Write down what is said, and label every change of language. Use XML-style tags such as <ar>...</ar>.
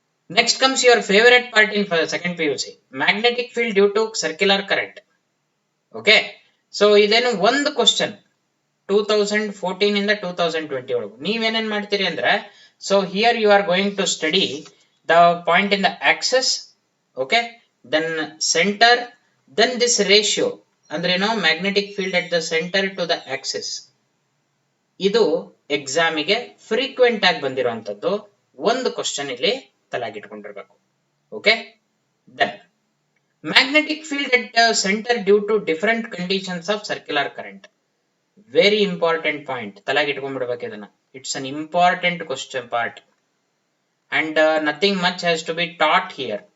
<en>Next comes your favorite part in second PUC, magnetic field due to circular current.</en> <kn>Okay, so ಇದೇನು ಒಂದು question 2014 ಇಂದ 2020 ಒಳಗೆ. ನೀವೇನೇನ್ ಮಾಡ್ತೀರಿ ಅಂದ್ರೆ,</kn> <en>so here you are going to study the point in the axis, okay, then center, then this ratio</en> <kn>ಅಂದ್ರೆ ಏನೋ</kn> <en>magnetic field at the center to the axis.</en> <kn>ಇದು ಎಕ್ಸಾಮಿಗೆ frequent ಆಗಿ ಬಂದಿರುವಂತದ್ದು ಒಂದು ಕ್ವಶನ್ ಇಲ್ಲಿ ತಲೆಗಿಟ್ಕೊಂಡಿರ್ಬೇಕು.</kn> <en>Okay, then magnetic field at centre due to different conditions of circular current. Very important point,</en> <kn>ತಲೆಗಿಟ್ಕೊಂಡ್ಬಿಡ್ಬೇಕು ಇದನ್ನ.</kn> <en>It's an important question part and nothing much has to be taught here.</en>